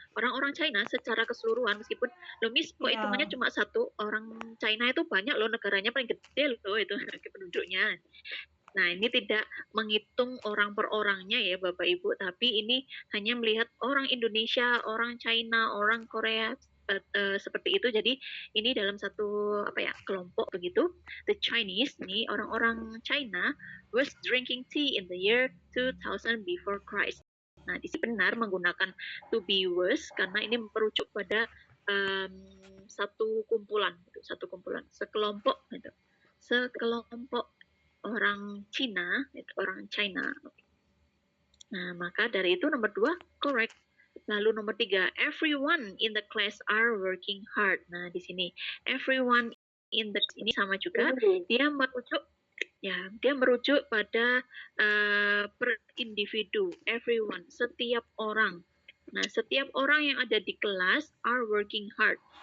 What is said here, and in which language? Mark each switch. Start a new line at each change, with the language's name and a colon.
Indonesian: Orang-orang China secara keseluruhan meskipun loh Miss kok hitungannya cuma 1 orang China itu banyak loh, negaranya paling gede loh itu penduduknya. Nah, ini tidak menghitung orang per orangnya ya Bapak Ibu, tapi ini hanya melihat orang Indonesia, orang China, orang Korea seperti itu. Jadi ini dalam satu kelompok begitu.
English: The Chinese
Indonesian: nih orang-orang China
English: was drinking tea in the year 2000 before Christ.
Indonesian: Nah, di sini benar menggunakan to be was karena ini merujuk pada satu kumpulan, sekelompok gitu. Sekelompok orang Cina, orang China. Nah, maka dari itu nomor 2 correct. Lalu nomor 3,
English: everyone in the class are working hard.
Indonesian: Nah, di sini everyone in the ini sama juga. Dia merujuk pada per individu, everyone, setiap orang. Nah, setiap orang yang ada di kelas
English: are working hard.